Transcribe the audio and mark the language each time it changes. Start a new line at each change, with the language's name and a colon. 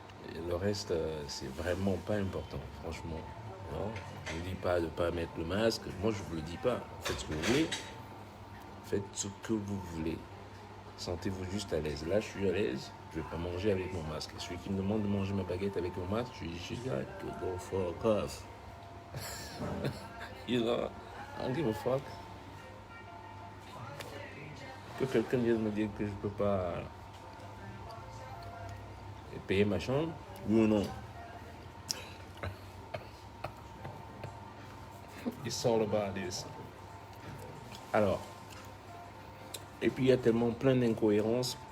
French: Et le reste, c'est vraiment pas important, franchement. Non, je ne dis pas de ne pas mettre le masque. Moi, je ne vous le dis pas. Faites ce que vous voulez. Faites ce que vous voulez. Sentez-vous juste à l'aise. Là, je suis à l'aise. Je ne vais pas manger avec mon masque. Celui qui me demande de manger ma baguette avec mon masque, je lui dis,
English: go fuck off. You know, I don't give a fuck.
French: Que quelqu'un vienne me dire que je ne peux pas payer ma chambre, oui ou non?
English: It's all about this.
French: Alors, et puis il y a tellement plein d'incohérences.